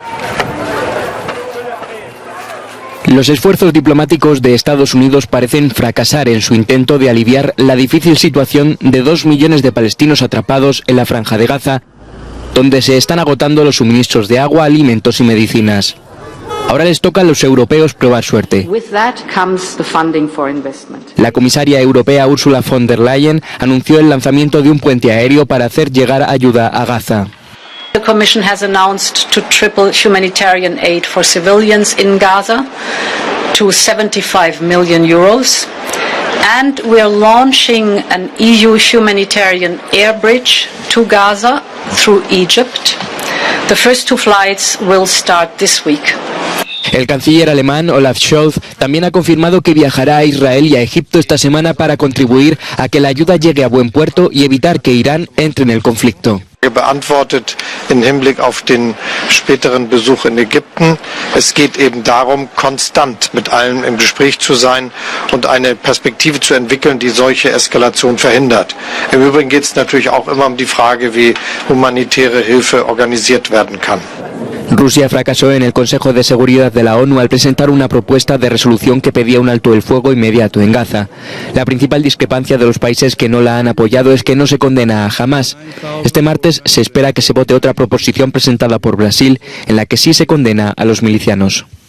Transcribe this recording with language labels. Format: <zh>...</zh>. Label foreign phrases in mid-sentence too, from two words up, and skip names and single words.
<es>Los esfuerzos diplomáticos de Estados Unidos parecen fracasar en su intento de aliviar la difícil situación de 2 millones de palestinos atrapados en la Franja de Gaza, donde se están agotando los suministros de agua, alimentos y medicinas. Ahora les toca a los europeos probar suerte. La comisaria europea Ursula von der Leyen anunció el lanzamiento de un puente aéreo para hacer llegar ayuda a Gaza.</es> <en>The Commission has announced to triple humanitarian aid for civilians in Gaza to 75 million euros. And we are launching an EU humanitarian air bridge to Gaza through Egypt. The first 2 flights will start this week.</en> <es>El canciller alemán Olaf Scholz también ha confirmado que viajará a Israel y a Egipto esta semana para contribuir a que la ayuda llegue a buen puerto y evitar que Irán entre en el conflicto.</es> <de>Beantwortet im Hinblick auf den späteren Besuch in Ägypten. Es geht eben darum, konstant mit allen im Gespräch zu sein und eine Perspektive zu entwickeln, die solche Eskalation verhindert. Im Übrigen geht es natürlich auch immer um die Frage, wie humanitäre Hilfe organisiert werden kann.</de> <es>Rusia fracasó en el Consejo de Seguridad de la ONU al presentar una propuesta de resolución que pedía un alto el fuego inmediato en Gaza. La principal discrepancia de los países que no la han apoyado es que no se condena a Hamás. Este martes se espera que se vote otra proposición presentada por Brasil en la que sí se condena a los milicianos.</es>